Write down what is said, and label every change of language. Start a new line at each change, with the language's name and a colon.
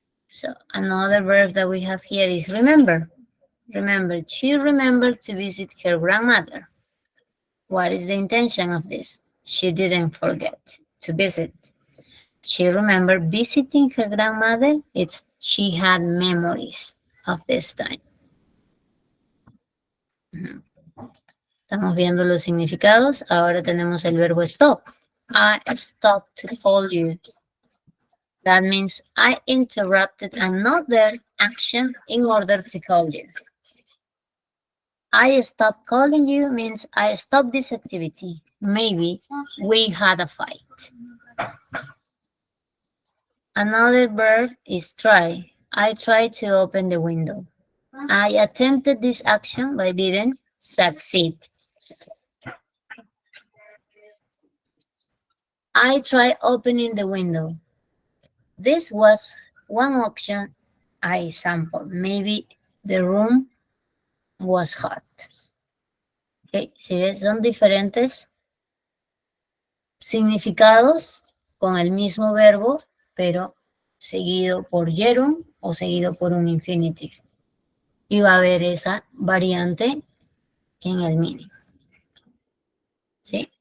English: So another verb that we have here is remember. Remember, she remembered to visit her grandmother. What is the intention of this? She didn't forget to visit. She remembered visiting her grandmother. It's she had memories of this time.
Spanish: Estamos viendo los significados. Ahora tenemos el verbo stop.
English: I stopped to call you. That means I interrupted another action in order to call you. I stopped calling you means I stopped this activity. Maybe we had a fight. Another verb is try. I tried to open the window. I attempted this action but didn't succeed. I tried opening the window. This was one option I sampled. Maybe the room was hot.
Spanish: Okay, si ves, son diferentes significados con el mismo verbo, pero seguido por gerund o seguido por un infinitive. Y va a haber esa variante en el meaning. ¿Sí?